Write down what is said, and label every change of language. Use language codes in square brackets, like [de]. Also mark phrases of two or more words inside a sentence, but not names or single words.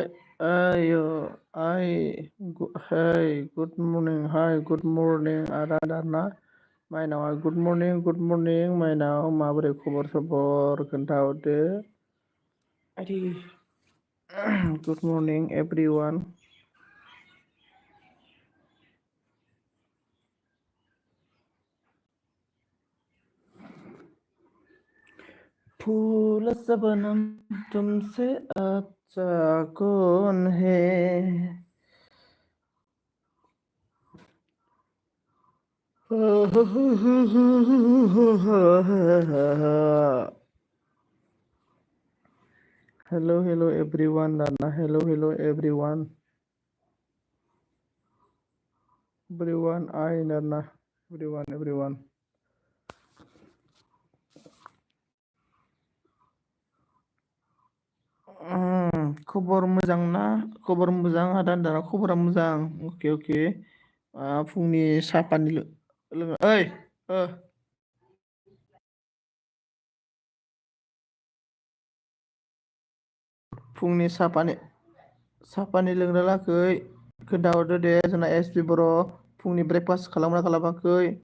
[brx] आयौ आइ [en] hi good morning hi good morning [brx] आदा दाना माइनावा [en] good morning [brx] माइनाव माबोरै खबर सबर खोन्थाहरदो। [en] आदै good morning everyone. [hi] फूल सबनम तुमसे अच्छा कौन है। [en] Hello everyone Nana. Hello everyone. Everyone I Nana. Everyone. [brx] खबर मोजां ना? खबर मोजां आदा दाना खबरा मोजां। अके फुंनि साहा पानि लोङो ओइ फुंनि साहा पानि लोंना लाखै खोन्थाहरदो दे जोंना एस पि बर' फुंनि ब्रेकफास्ट खालामना खालामाखै।